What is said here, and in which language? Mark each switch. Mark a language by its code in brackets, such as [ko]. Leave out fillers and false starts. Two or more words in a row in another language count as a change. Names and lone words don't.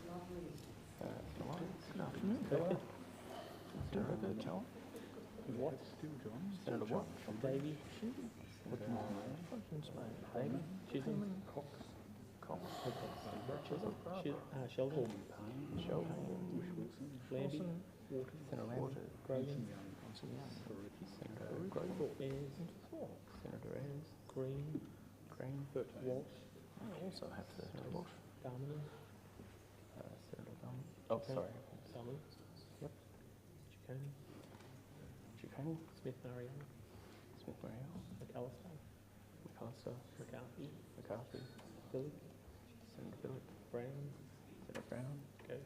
[en] Good afternoon. What? Senator Watt. Davey. Davey. Chisholm. Cox. Sheldon. Lambie. Senator Lambie. Grogan. Senator Grogan. Senator Ayres. Green. Walsh. I also have Senator Walsh. Darman. Senator Darman. Oh, sorry. Darman. Yep. Chicone. Smith-Mariano. McAllister. McCarthy. Billick. Senator Billick. Brown. Senator Brown. Ghosh.